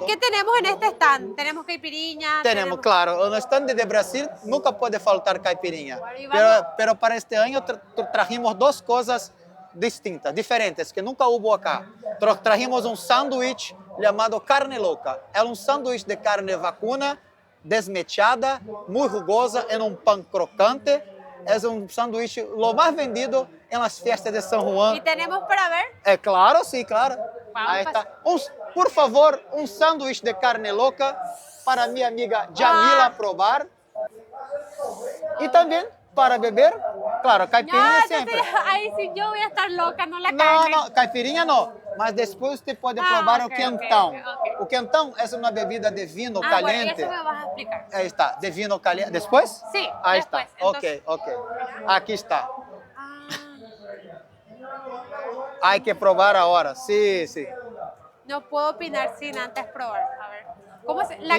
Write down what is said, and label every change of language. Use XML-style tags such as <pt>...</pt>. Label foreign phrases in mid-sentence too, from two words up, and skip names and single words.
<es>qué tenemos en este stand? Tenemos caipiriña. Tenemos, claro, en el stand de Brasil nunca puede faltar caipirinha. Bueno, y vamos- Pero para este año trajimos dos cosas distintas, diferentes, que nunca hubo acá. Trajimos un sándwich llamado carne loca.</es> <pt>É um sanduíche</pt> <es>de carne vacuna, desmechada, muy jugosa, en un pan crocante. Es un sándwich lo más vendido en las fiestas de San ¿Y Juan. tenemos para ver? Claro, sí, claro. Vamos Ahí a está. Por favor, un sándwich de carne loca para mi amiga Jamila probar. Y también para beber, claro, caipirinha No, siempre. entonces, ahí sí yo voy a estar loca, no la No, carne. no,</es> <pt>caipirinha no. Mas depois você pode Ah, provar ok, o quentão. ok, ok. O quentão é uma bebida de vinho Ah,</pt> <es>caliente. bueno, eso me vas a explicar. Ahí está, de vino caliente. ¿Después? Sí, Ahí después. está. Entonces- Ok. Aquí está. Ah, Hay que probar ahora. Sí. no puedo opinar sin antes probar. A ver. ¿Cómo se? La</es>